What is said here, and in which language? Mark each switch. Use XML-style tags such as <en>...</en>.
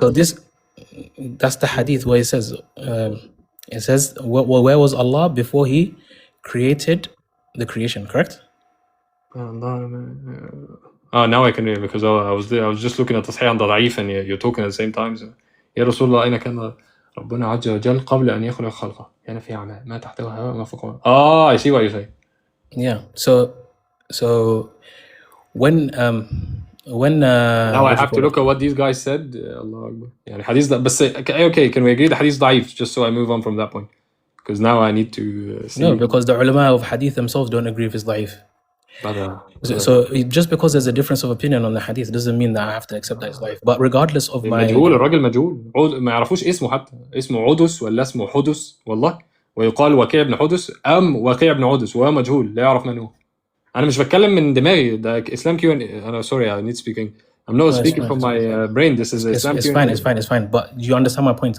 <en>So that's the hadith where it says, where was Allah before He created the creation? Correct? Oh, now I can read because I was just looking at</en> <ar>تصحيح عند ضعيف</ar> <en>and you're talking at the same time.</en> <ar>So, يا رسول الله أين كان ربنا عز وجل قبل أن يخلق خلقه كان في عماء ما تحته هواء ما فوقه.</ar> <en>I see what you're saying. Yeah. So when now I have to look at what these guys said. Allah Akbar.</en> <ar>يعني حديث ده بس</ar> <en>okay, can we agree the hadith ضعيف just so I move on from that point? Because now I need to see. No, because the ulama of hadith themselves don't agree if it's ضعيف. So just because there's a difference of opinion on the hadith doesn't mean that I have to accept that it's ضعيف. But regardless of my</en> <ar>مجهول الراجل مجهول ما يعرفوش اسمه حتى اسمه عدس ولا اسمه حدث والله ويقال وكيع بن حدث أم وكيع بن عدس وهو مجهول لا يعرف من هو. أنا مش بتكلم من دماغي ده إسلام Q&A.</ar> <en>أنا sorry I need speaking. I'm not speaking from my brain. This is Islam Q&A. It's fine. But you understand my point.</en>